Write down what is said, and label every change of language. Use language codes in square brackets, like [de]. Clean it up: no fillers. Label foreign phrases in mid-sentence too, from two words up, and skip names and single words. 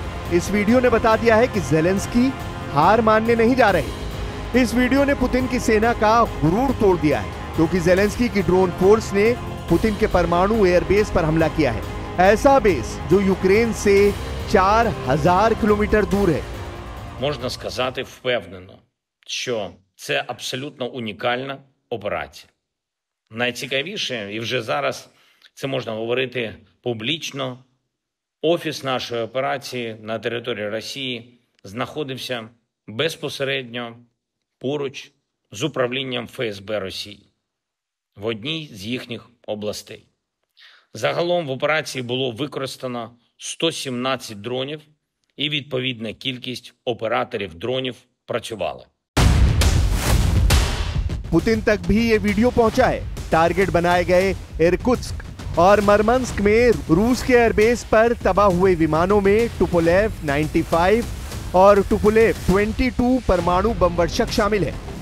[hi] इस वीडियो ने बता दिया है कि ज़ेलेंस्की हार मानने नहीं जा रहे। इस वीडियो ने पुतिन की सेना का गुरूर तोड़ दिया है, क्योंकि ज़ेलेंस्की की [en] drone force [hi] ने पुतिन के परमाणु एयरबेस पर हमला किया है। ऐसा बेस जो यूक्रेन से 4000 кілометрів दूर है। [uk] Можна сказати впевнено, що це абсолютно унікальна операція. Найцікавіше, і вже зараз це можна говорити публічно, офіс нашої операції на території Росії знаходився безпосередньо поруч з управлінням ФСБ Росії в одній з їхніх областей. Загалом в операції було використано 117 дронів і відповідна кількість операторів дронів працювали. [hi] पुतिन तक भी ये वीडियो पहुंचा है। टारगेट बनाए गए इरकुत्स्क और मरमंस्क में रूस के एयरबेस पर तबाह हुए विमानों में टुपोलेव 95 और टुपोलेव 22 परमाणु बम वर्षक शामिल है।